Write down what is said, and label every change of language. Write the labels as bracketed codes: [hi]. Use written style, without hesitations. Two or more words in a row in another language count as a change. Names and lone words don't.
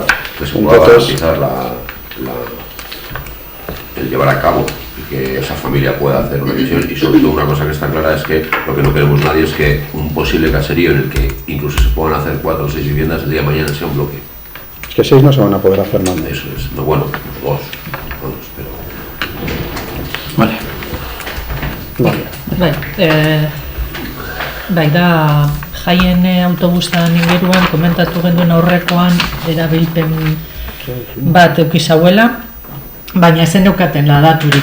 [es] Que se pueda garantizar el llevar a cabo y que esa familia pueda hacer una visión, y sobre todo una cosa que está clara es que lo que no queremos nadie es que un posible caserío en el que incluso se puedan hacer 4 o 6 viviendas el día de mañana sea un bloque. Es que 6 no se van a poder hacer más. Eso es, no, bueno, 2, pero... [eu] Bai, da jaien autobusan inguruan komentatu genduen aurrekoan erabilpen bat eukizauela, baina ez zeneukaten daturik.